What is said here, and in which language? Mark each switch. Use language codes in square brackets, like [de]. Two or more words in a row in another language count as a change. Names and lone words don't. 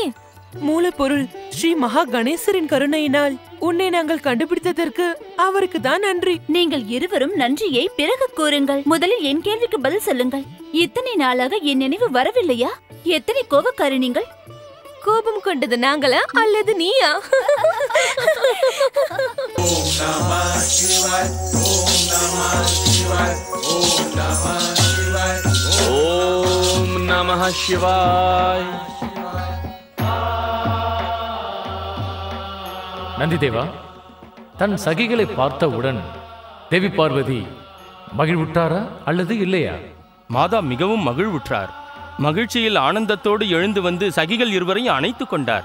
[ta] மூலப்பொருள் ஸ்ரீ மகா கணேசரின் கருணையினால் உன்னை நாங்கள் கண்டுபிடித்ததற்கு அவருக்கு தான் நன்றி. நீங்கள் இருவரும் நன்றியை பிறகு கூறுங்கள். முதலில் என் கேள்விக்கு பதில் சொல்லுங்கள். இத்தனை நாளாக என் நினைவு வரவில்லையா? எத்தனை கோபக்காரி நீங்கள்? கோபம் கொண்டது நாங்களா அல்லது நீயா? [sa] ॐ नमः शिवाय. ॐ नमः शिवाय। ॐ नमः शिवाय. ॐ नमः शिवाय. [ta] நந்திதேவா, தன் சகிகளை பார்த்தவுடன் தேவி பார்வதி மகிழ்வுற்றாரா அல்லது இல்லையா? மாதா மிகவும் மகிழ்வுற்றார். மகிழ்ச்சியில் ஆனந்தத்தோடு எழுந்து வந்து சகிகள் இருவரையும் அணைத்து கொண்டார்.